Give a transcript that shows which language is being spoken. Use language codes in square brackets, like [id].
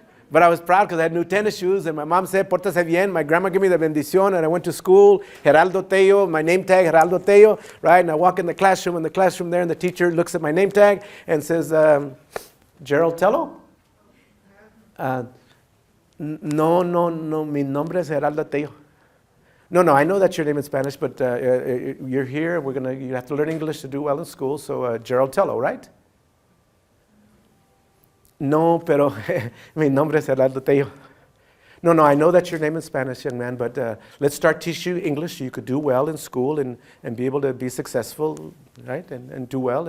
[en] But I was proud because I had new tennis shoes, and my mom said, [es] "Pórtase bien." [en] My grandma gave me the bendición, and I went to school. Geraldo Tello, my name tag, Geraldo Tello, right? And I walk in the classroom there, and the teacher looks at my name tag and says, "Gerald Tello?" [es] No, mi nombre es Geraldo Tello. [en] No, I know that's your name in Spanish, but you're here. You have to learn English to do well in school, so Gerald Tello, right? [es] No, pero mi nombre es Geraldo Tello. [en] No, I know that's your name in Spanish, young man, but let's start teaching you English so you could do well in school and be able to be successful, right? And do well.